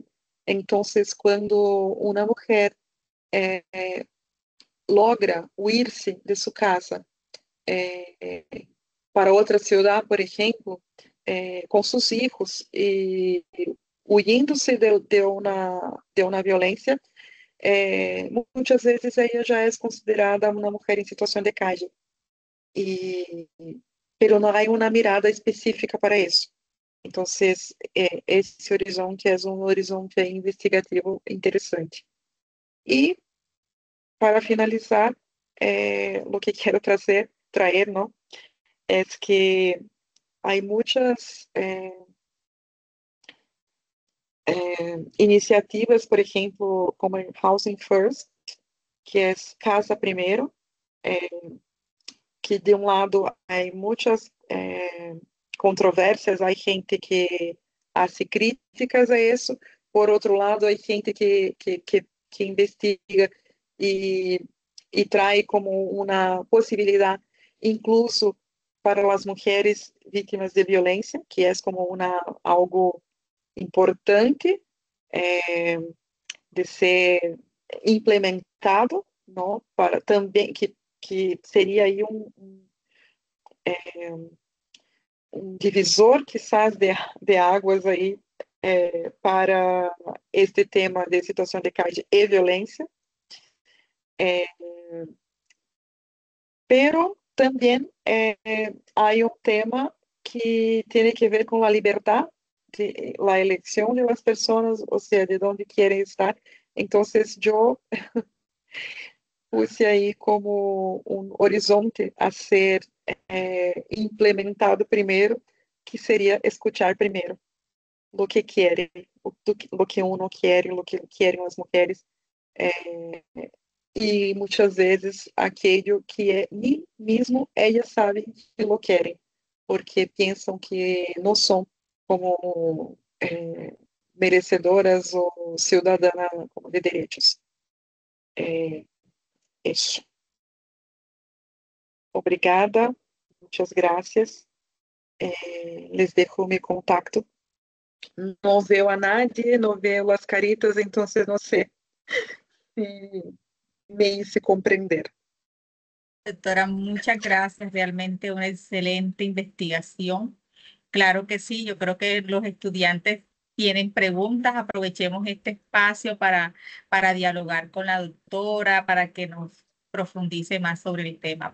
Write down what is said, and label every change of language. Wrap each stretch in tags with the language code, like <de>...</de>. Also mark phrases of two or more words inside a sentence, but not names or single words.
<pt>Então, quando uma mulher logra huir-se de sua casa para outra cidade, por exemplo, com seus filhos e huyendo-se de uma violência, muitas vezes ela já é considerada uma mulher em situação de calle. Pero não há uma mirada específica para isso. Então, esse horizonte é um horizonte investigativo interessante. E, para finalizar, o que quero trazer, não, é que há muitas iniciativas, por exemplo, como Housing First, que é Casa Primeiro, que de um lado há muitas controvérsias, há gente que hace críticas a isso, por outro lado há gente que investiga</pt> <es>y, y trae como una posibilidad incluso para las mujeres víctimas de violencia, que es como algo importante de ser implementado, ¿no?</es> <pt>Para também que seria aí um divisor, quizás, de águas aí para este tema de situação de calle e violência. Pero também há um tema que tem que ver com a liberdade</pt> <es>de la elección de las personas, o sea, de dónde quieren estar. Entonces yo puse ahí como un horizonte a ser implementado primero, que sería escuchar primero lo que quieren, lo que uno quiere, lo que quieren las mujeres, y muchas veces aquello que ni mismo ellas saben que lo quieren, porque piensan que no son como merecedoras</es> <pt>ou cidadãs de direitos. Isso. Obrigada, muitas graças.</pt> <es>Les dejo</es> <pt>meu contato. Não</pt> <es>veo a nadie,</es> <pt>não veo as caritas, então não sei se</pt> <es>me hice</es> <pt>compreender.</pt> <es>Doctora, muchas gracias. Realmente una excelente investigación. Claro que sí, yo creo que los estudiantes tienen preguntas. Aprovechemos este espacio para dialogar con la doctora, para que nos profundice más sobre el tema.</es>